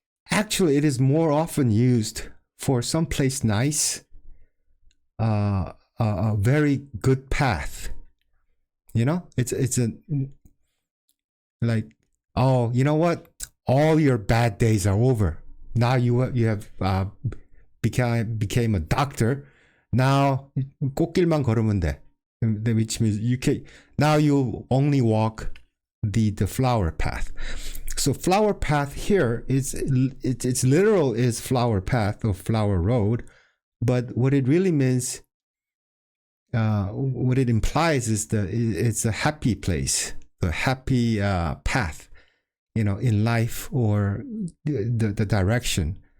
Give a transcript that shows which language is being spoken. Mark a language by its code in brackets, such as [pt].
[en] Actually, it is more often used for someplace nice, a very good path. It's a like, oh, you know what? All your bad days are over. Now you have became a doctor. [ko] Now 꽃길만 걸으면 돼. [en] Which means now you only walk the flower path. So flower path here it's literal is flower path or flower road, but what it really means, what it implies is it's a happy place, a happy path, in life or the direction.